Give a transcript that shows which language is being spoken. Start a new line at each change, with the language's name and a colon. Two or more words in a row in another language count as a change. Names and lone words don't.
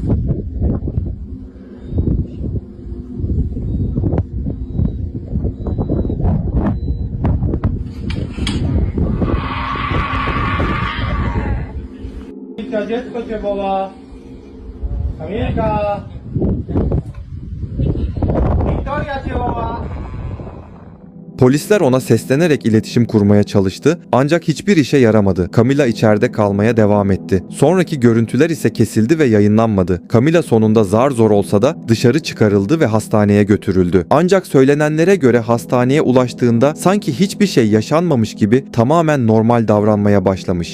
Polish: Kamilka, dziecko cię woła. Kamilka. Wiktoria cię woła.
Turkish: Polisler ona seslenerek iletişim kurmaya çalıştı ancak hiçbir işe yaramadı. Camila içeride kalmaya devam etti. Sonraki görüntüler ise kesildi ve yayınlanmadı. Camila sonunda zar zor olsa da dışarı çıkarıldı ve hastaneye götürüldü. Ancak söylenenlere göre hastaneye ulaştığında sanki hiçbir şey yaşanmamış gibi tamamen normal davranmaya başlamış.